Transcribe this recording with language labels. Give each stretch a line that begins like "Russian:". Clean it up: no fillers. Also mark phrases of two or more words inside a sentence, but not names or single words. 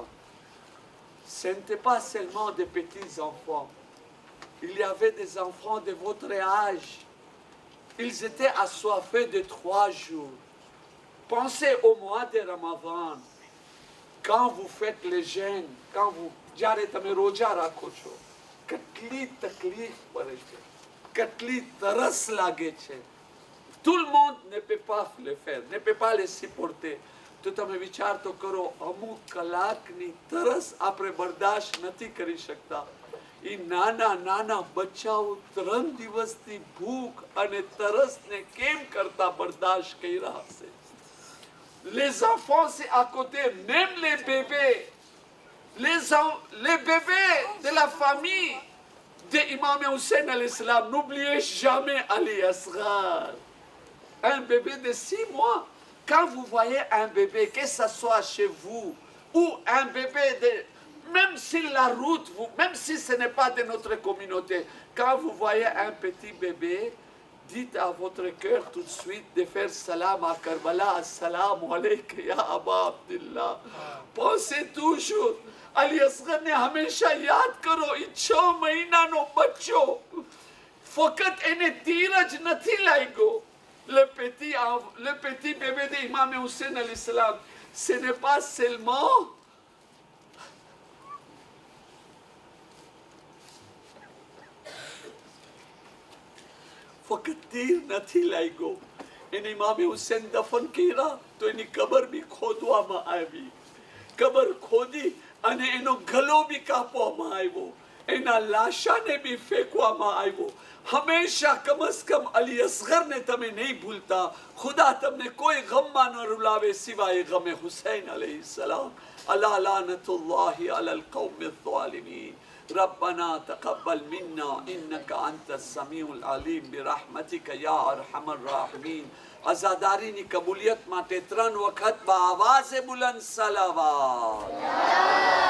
French: Ce n'était pas seulement des petits enfants. Il y avait des enfants de votre âge. Ils étaient assoiffés de 3 jours. Pensez au mois de Ramadan. Quand vous faites le jeûne, quand vous
Gujarati: કેટલી તકલીફ પડે છે, કેટલી તરસ લાગે છે.
French: Tout le monde ne peut pas le faire, ne peut pas le supporter.
Gujarati: તો તમે વિચાર તો કરો, અમુક કલાકની તરસ આપણે બરદાશ્ત નથી કરી શકતા. એ નાના નાના બચ્ચાઓ 3 દિવસની ભૂખ અને તરસને કેમ કરતા બરદાશ્ત કર્યા હશે.
French: Les enfants, c'est à côté, même les bébés. Les bébés de la famille d'Imam Hussein
Arabic: alayhi salam,
French: n'oubliez jamais Ali Asghar. Un bébé de 6 mois. Quand vous voyez un bébé, que ce soit chez vous, ou un bébé de... Même si la route, même si ce n'est pas de notre communauté, quand vous voyez un petit bébé, dites à votre cœur tout de suite de faire salam à Karbala,
Arabic: assalamu alayka ya Aba Abdullah.
French: Pensez toujours, Ali Asghar ne
Gujarati: હંમેશા યાદ કરો, એ 6 મહિનાનો બચ્ચો ફક્ત એને ધીરજ નથી લાગ્યો.
French: Le petit bébé d'Imam Hussein
Arabic: alayhi salam,
French: ce n'est pas seulement
Gujarati: ફક્ત તીર નથી લાગ્યો. એને ઇમામે હુસેન દફન કર્યા તો એની કબર બી ખોદવામાં આવી. કબર ખોદી અને એનો ગલો બી કાપવામાં આવ્યો. એના લાશાને બી ફેંકવામાં આવ્યો. હંમેશા કમ અઝ કમ અલી અસગરને તમે નહીં ભૂલતા. ખુદા તમને કોઈ ગમમાં ન રૂલાવે સિવાય ગમે હુસૈન અલૈહિસ્સલામ.
Arabic: ألا لعنة الله على القوم الظالمين. ربنا تقبل منا إنك أنت السميع العليم برحمتك يا أرحم الراحمين.
Gujarati: عزاداری ની કબૂલિયત માટે 3 વખત બઆવાઝ બુલંદ સલાવત.